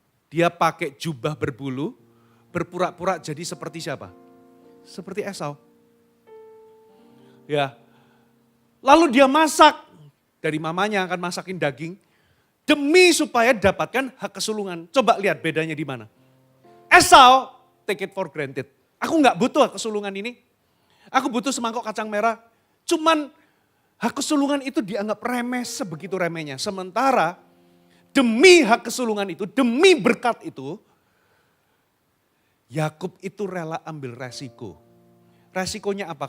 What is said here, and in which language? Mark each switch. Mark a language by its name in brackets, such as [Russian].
[Indonesian] Dia pakai jubah berbulu, berpura-pura jadi seperti siapa? Seperti Esau. Ya. Lalu dia masak, dari mamanya akan masakin daging, demi supaya dapatkan hak kesulungan. Coba lihat bedanya di mana. [English] Esau, take it for granted. [Indonesian] Aku gak butuh hak kesulungan ini. Aku butuh semangkok kacang merah. Cuman hak kesulungan itu dianggap remeh sebegitu remehnya. Sementara demi hak kesulungan itu, demi berkat itu, Yakub itu rela ambil resiko. Resikonya apa?